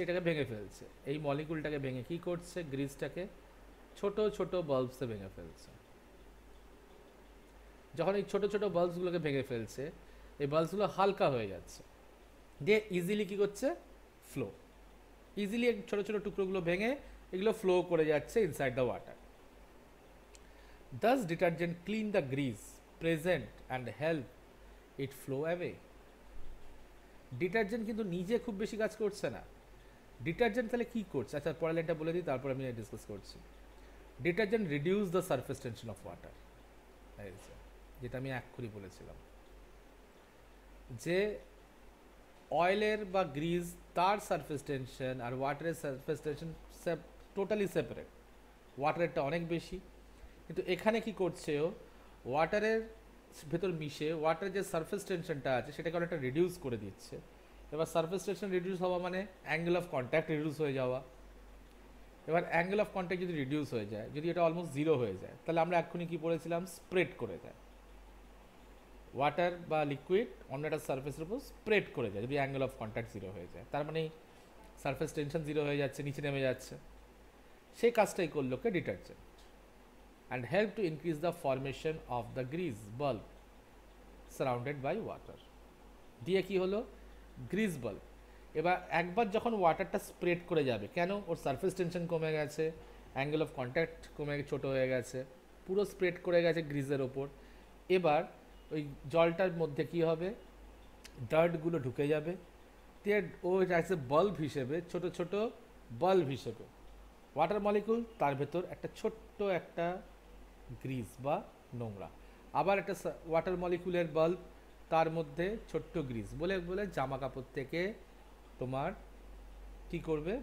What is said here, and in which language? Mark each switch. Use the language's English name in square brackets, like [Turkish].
[Bangla] এটাকে ভেঙে ফেলছে, এই মলিকুলটাকে ভেঙে কী করছে? গ্রিজটাকে ছোট ছোট বাল্বসে ভেঙে ফেলছে। যখন এই ছোট ছোট বাল্বসগুলোকে ভেঙে ফেলছে, এই বাল্বসগুলো হালকা হয়ে যাচ্ছে, দিয়ে ইজিলি কী করছে? ফ্লো। ইজিলি ছোট ছোট টুকরোগুলো ভেঙে এগুলো ফ্লো করে যাচ্ছে [English] Inside the water. Thus detergent clean the grease present and help it flow away. [Bangla] Detergent কিন্তু নিজে খুব বেশি কাজ করছে না। ডিটারজেন্ট তাহলে কী করছে? আচ্ছা, পরের লাইনটা বলে দিই, তারপর আমি ডিসকাস করছি। [English] detergent reduce the surface tension of water, [Bangla] যেটা আমি এক্ষুনি বলেছিলাম যে অয়েলের বা গ্রিজ তার সারফেস টেনশন আর ওয়াটারের সারফেস টেনশন টোটালি সেপারেট। ওয়াটারেরটা অনেক বেশি, কিন্তু এখানে কি করছে ও? ওয়াটারের ভেতর মিশে ওয়াটারের যে সারফেস টেনশনটা আছে সেটাকে অনেকটা রিডিউস করে দিচ্ছে। এবার সারফেস টেনশন রিডিউস হওয়া মানে অ্যাঙ্গেল অফ কন্ট্যাক্ট রিডিউস হয়ে যাওয়া। এবার অ্যাঙ্গেল অফ কন্ট্যাক্ট যদি রিডিউস হয়ে যায়, যদি এটা অলমোস্ট জিরো হয়ে যায়, তাহলে আমরা এক্ষুনি কী পড়েছিলাম? স্প্রেড করে যায়। ওয়াটার বা লিকুইড অন্য একটা সারফেসের উপর স্প্রেড করে যায় যদি অ্যাঙ্গেল অফ কন্ট্যাক্ট জিরো হয়ে যায়, তার মানে সারফেস টেনশন জিরো হয়ে যাচ্ছে, নিচে নেমে যাচ্ছে। সেই কাজটাই করলো কে? Detergent. [English] And help to increase the formation of the grease bulb surrounded by water. [Bangla] দিয়ে কি হলো? Grease bulb. এবার একবার যখন ওয়াটারটা স্প্রেড করে যাবে, কেন? ওর সারফেস টেনশন কমে গেছে, অ্যাঙ্গেল অফ কন্ট্যাক্ট কমে ছোটো হয়ে গেছে, পুরো স্প্রেড করে গেছে গ্রিজের ওপর। এবার ওই জলটার মধ্যে কি হবে? ডার্টগুলো ঢুকে যাবে, দিয়ে ও আছে বাল্ব হিসেবে, ছোট ছোট বাল্ব হিসেবে ওয়াটার মলিকুল, তার ভেতর একটা ছোট্ট একটা গ্রিজ বা নোংরা, আবার একটা ওয়াটার মলিকুলের বাল্ব, তার মধ্যে ছোট্ট গ্রিজ, বলে বলে জামা কাপড় থেকে তোমার কি করবে?